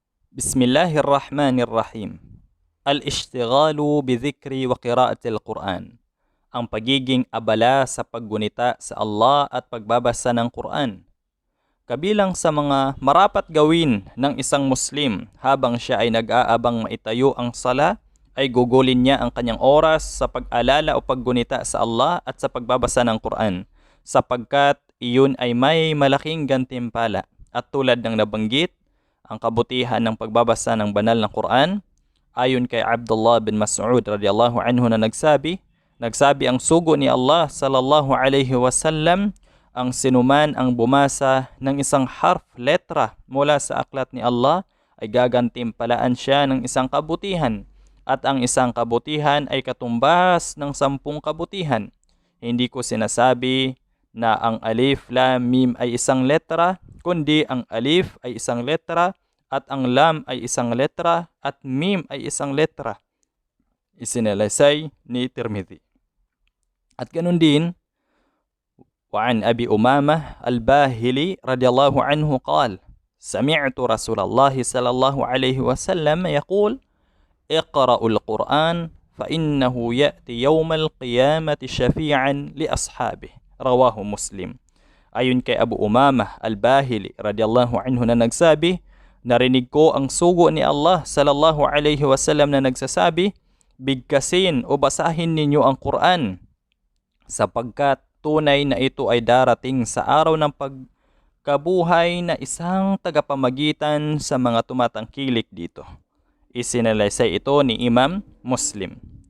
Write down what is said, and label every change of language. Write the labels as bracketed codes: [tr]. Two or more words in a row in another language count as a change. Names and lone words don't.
[ar] بسم الله الرحمن الرحيم. الاشتغال بالذكر وقراءة القرآن. [tl] Ang pagiging abala sa paggunita sa Allah at pagbabasa ng Quran. Kabilang sa mga marapat gawin ng isang Muslim habang siya ay nag-aabang maitayo ang sala, ay gugulin niya ang kanyang oras sa pag-alala o paggunita sa Allah at sa pagbabasa ng Quran, sapagkat iyon ay may malaking gantimpala. At tulad ng nabanggit, ang kabutihan ng pagbabasa ng banal na Quran, ayon kay Abdullah bin Mas'ud [ar] رضي الله عنه [tl] na nagsabi ang sugo ni Allah [ar] صلى الله عليه وسلم, [tl] ang sinuman ang bumasa ng isang harf, letra mula sa aklat ni Allah ay gagantimpalaan siya ng isang kabutihan, at ang isang kabutihan ay katumbas ng 10 kabutihan. Hindi ko sinasabi na ang alif, lam, mim ay isang letra, kundi ang alif ay isang letra, at ang lam ay isang letra, at mim ay isang letra. Isinalaysay ni Tirmidhi. At ganun din, [ar] وعن أبي أمامة الباهلي رضي الله عنه قال: سمعت رسول الله صلى الله عليه وسلم يقول: اقرأوا القرآن فإنه يأتي يوم القيامة شفيعا لأصحابه. رواه مسلم. [tl] Ayon kay Abu Umamah al-Bahili [ar] رضي الله عنه [tl] na nagsabi, narinig ko ang sugo ni Allah [ar] صلى الله عليه وسلم [tl] na nagsasabi, bigkasin o basahin ninyo ang Quran, sapagkat tunay na ito ay darating sa araw ng pagkabuhay na isang tagapamagitan sa mga tumatangkilik dito. Isinalaysay ito ni Imam Muslim.